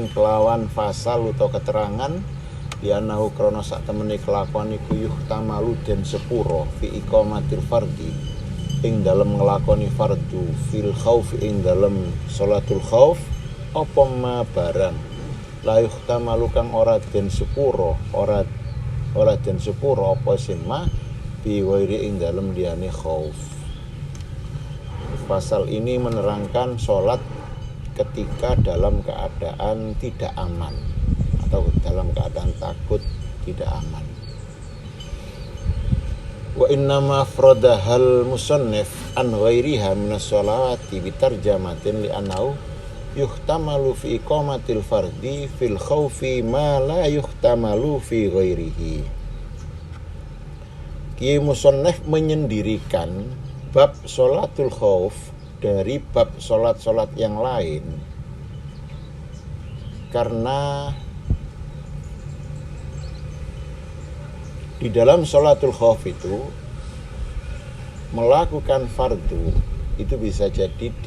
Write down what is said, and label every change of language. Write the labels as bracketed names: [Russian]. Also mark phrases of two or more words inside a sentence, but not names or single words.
[Javanese] kelawan fasal utawa keterangan lianahu krono sak temene kelakuan iku yuhtamalu den sepuro [Arabic] في إقامة الفرض [Javanese] ing dalem nglakoni fardu [Arabic] في الخوف [Javanese] ing dalem [Arabic] صلاة الخوف [Javanese] apa ma barang [Arabic] لا يحتمل [Javanese] kang ora den sepuro ora den sepuro apa sing [Arabic] ما بغير [Javanese] ing dalem liyane khauf. [Indonesian] Pasal ini menerangkan sholat ketika dalam keadaan tidak aman atau dalam keadaan takut tidak aman. [Arabic] وإنما أفردها المصنف عن غيرها من الصلوات بترجمة لأنه يحتمل في إقامة الفرض في الخوف ما لا يحتمل في غيره. [Indonesian] Kiai musannif menyendirikan bab [Arabic] sholatul khauf [Indonesian] dari bab sholat-sholat yang lain karena di dalam [Arabic] sholatul khauf [Indonesian] itu melakukan fardu itu bisa jadi